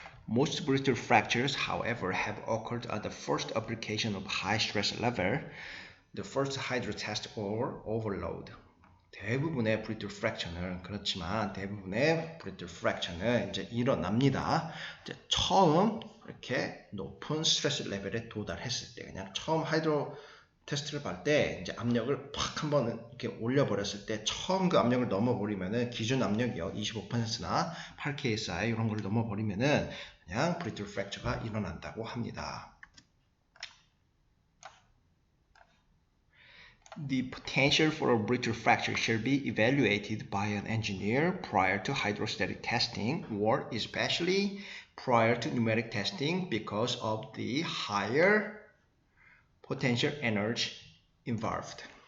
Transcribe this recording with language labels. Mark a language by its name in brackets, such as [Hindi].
[English] Most brittle fractures, however, have occurred at the first application of high stress level, the first hydro test or overload. [Korean] 대부분의 brittle fracture는 그렇지만 대부분의 brittle fracture는 이제 일어납니다. 이제 처음 이렇게 높은 스트레스 레벨에 도달했을 때, 그냥 처음 하이드로 테스트를 볼 때 이제 압력을 팍 한번 이렇게 올려버렸을 때 처음 그 압력을 넘어버리면은 기준 압력이요 25%나 8KSI 이런 걸 넘어버리면은 그냥 brittle fracture가 일어난다고 합니다. [English] The potential for a brittle fracture shall be evaluated by an engineer prior to hydrostatic testing or especially prior to pneumatic testing because of the higher potential energy involved.